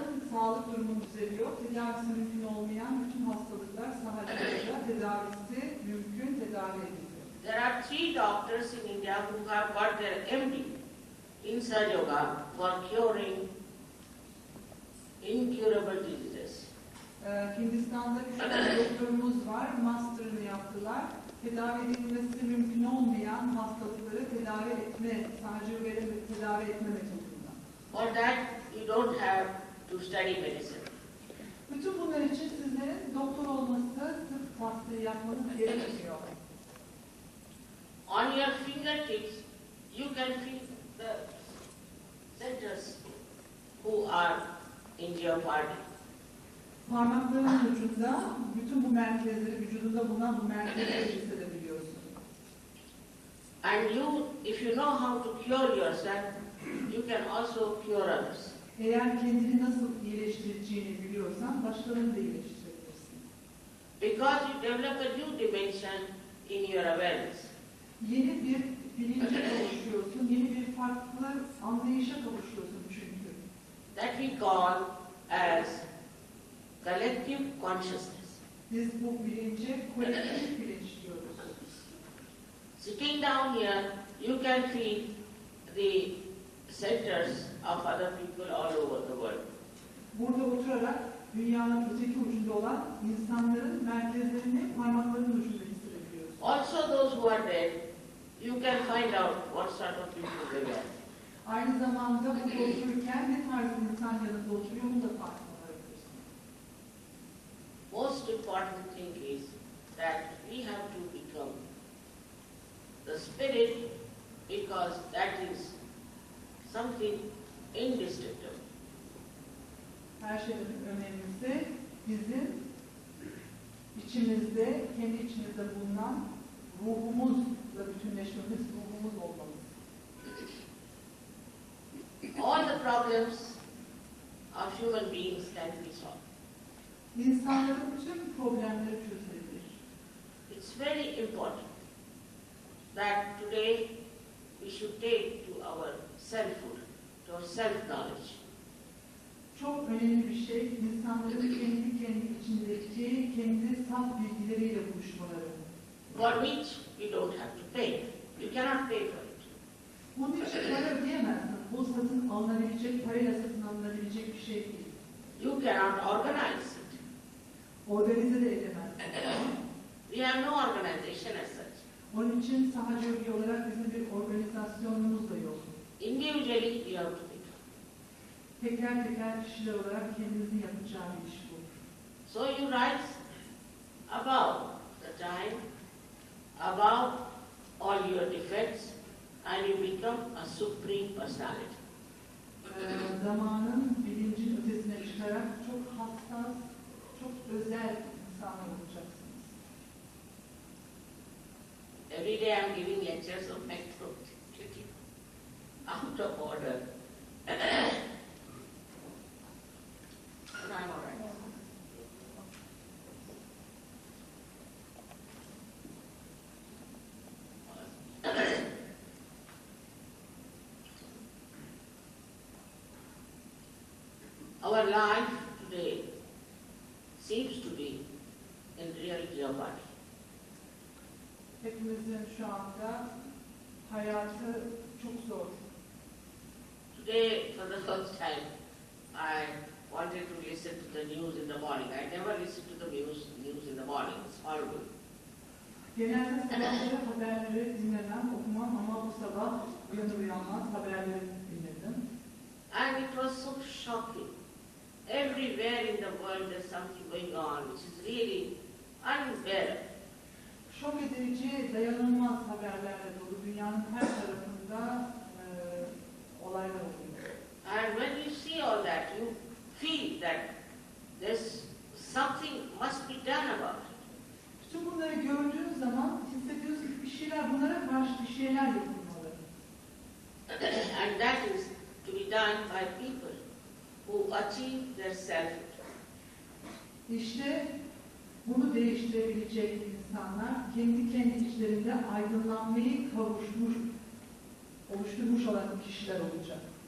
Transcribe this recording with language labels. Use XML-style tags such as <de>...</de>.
<tr>Sağlık durumu düzeliyor. Tedavisi mümkün olmayan bütün hastalıklar Sahaja'da tedavisi mümkün, tedavi ediliyor.</tr> <en>There are 3 doctors in India who have got their MD in Sahaja Yoga for curing incurable diseases.</en> <tr>Hindistan'da 3 tane doktorumuz var, master'ını yaptılar. Tedavi edilmesi mümkün olmayan hastalıkları tedavi etme, Sahaja Yoga'yla tedavi etme metodunda.</tr> <en>For that you don't have to study medicine.</en> <tr>Bütün bunlar için sizlerin doktor olması, tıp tahsili yapmanız gerekmiyor.</tr> <en>On your fingertips you can feel the centers who are in your body.</en> <tr>Parmaklarının ucunda bütün bu merkezleri, vücudunda bulunan bu merkezleri hissedebiliyorsun.</tr> <en>And you, if you know how to cure yourself, you can also cure others.</en> <tr>Eğer kendini nasıl iyileştireceğini biliyorsan başkalarını da iyileştirebilirsin.</tr> <en>because you develop a new dimension in your awareness.</en> <tr>Yeni bir bilince kavuşuyorsun, yeni bir farklı anlayışa kavuşuyorsun çünkü.</tr> <en>That we call as collective consciousness.</en> <tr>Biz bu bilince kolektif bilinç diyoruz.</tr> <en>Sitting down here, you can feel the centers of other people all over the world.</en> <tr>Burada oturarak dünyanın öteki ucunda olan insanların merkezlerini parmaklarının ucunda hissedebiliyoruz.</tr> <en>Also those who are dead, you can find out what sort of people they were.</en> <tr>Aynı zamanda burada otururken ne tarz insan yanında oturuyor bunu da farkına varabilirsin.</tr> <en>Most important thing is that we have to become the spirit, because that is something indestructible.</en> <tr>Her şeyden önemlisi bizim içimizde, kendi içimizde bulunan ruhumuzla bütünleşmemiz, ruhumuz olmamız.</tr> <en>All the problems of human beings can be solved.</en> <tr>İnsanların bütün problemleri çözülebilir.</tr> <en>It's very important that today we should take to our selfhood, to our self-knowledge.</en> <tr>Çok önemli bir şey, insanların kendi içindeki, kendi saf bilgileriyle buluşmaları.</tr> <en>For which you don't have to pay. You cannot pay for it.</en> <tr>Bunun için para ödeyemezsin. Bu satın alınabilecek, parayla satın alınabilecek bir şey değil.</tr> <en>You cannot organize it.</en> <tr>Organize de edemezsin.</tr> <en>We have no organization as such.</en> <tr>Onun için sahaca örgü olarak bizim bir organizasyonumuz da yok.</tr> <en>Individually you have to become.</en> <tr>Teker teker kişiler olarak kendinizin yapacağı bir iş bu.</tr> <en>So you rise above the time, above all your defects, and you become a supreme personality.</en> <tr>Zamanın, bilincin ötesine çıkarak çok hassas, çok özel insanlar olacaksınız.</tr> <en>Every day I'm giving lectures on my throat, out of order. And I'm all right. Our life today seems to be in reality a body.</en> <tr>Hepimizin şu anda hayatı çok zor.</tr> <en>Today, for the first time, I wanted to listen to the news in the morning. I never listen to the news in the morning. It's horrible.</en> <tr>Genelde sabahları haberleri dinlemem, okumam ama bu sabah uyanır uyanmaz haberleri dinledim.</tr> <en>And it was so shocking. Everywhere in the world there's something going on which is really unbearable.</en> <tr>Şok edici, dayanılmaz haberlerle dolu dünyanın her tarafında olaylar oluyor.</tr> <en>And when you see all that, you feel that there's something must be done about it.</en> <tr>Bütün bunları gördüğün zaman hissediyorsun ki bir şeyler, bunlara karşı bir şeyler yapılmalı.</tr> <en>And that is to be done by people who achieve their selfhood.</en> <tr>İşte bunu değiştirebilecek insanlar kendi içlerinde aydınlanmayı oluşturmuş olan kişiler olacak.</tr>